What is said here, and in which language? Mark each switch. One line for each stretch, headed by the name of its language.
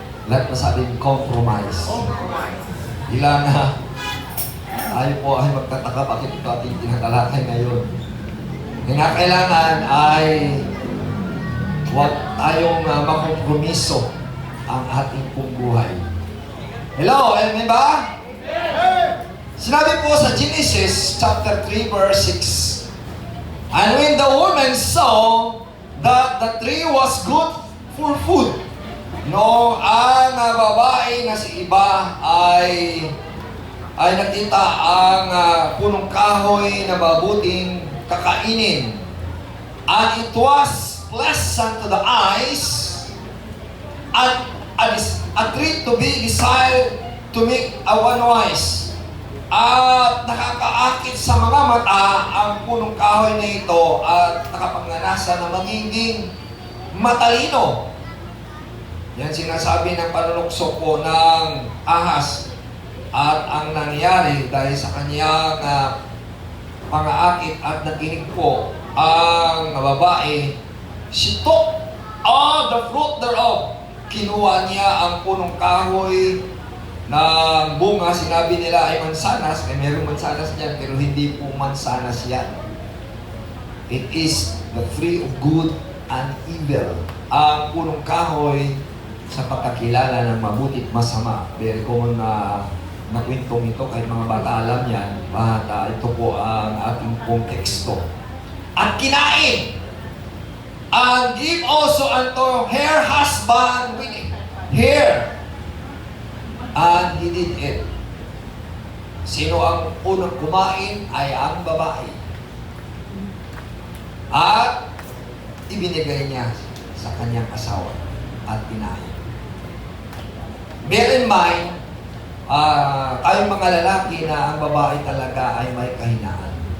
Filipino: Lahat na sabing compromise. Ilan na tayo po ay magtataka bakit ito ating tinatalakay ngayon. Kailangan ay huwag tayong makompromiso ang ating pong buhay. Hello, amen ba? Sinabi po sa Genesis chapter 3 verse 6,
English: and when the woman saw that the tree was good for food, no,
Filipino: ang babae na si iba ay nakita ang punong kahoy na mabuting kakainin,
English: and it was pleasant to the eyes, and a tree to be desired to make one wise.
Filipino: At nakakaakit sa mga mata ang punong kahoy na ito at nakapanganasa na magiging matalino. Yan sinasabi ng panunukso po ng ahas. At ang nangyari dahil sa kanyang pangaakit at nakinig po ang babae,
English: she took all the fruit thereof.
Filipino: Kinuha niya ang punong kahoy ng bunga. Sinabi nila ay mansanas. Ay mayroong mansanas dyan, pero hindi po mansanas yan.
English: It is the tree of good and evil.
Filipino: Ang punong kahoy sa pagkakilala ng mabuti at masama. Very common na kwentong ito, kahit mga bata alam yan. Bata, ito po ang ating pong teksto. At kinain,
English: and give also unto her husband with her, and he did it.
Filipino: Sino ang unang kumain ay ang babae. At ibinigay niya sa kanyang asawa at kinain.
English: Bear in mind,
Filipino: tayong mga lalaki na ang babae talaga ay may kahinaan.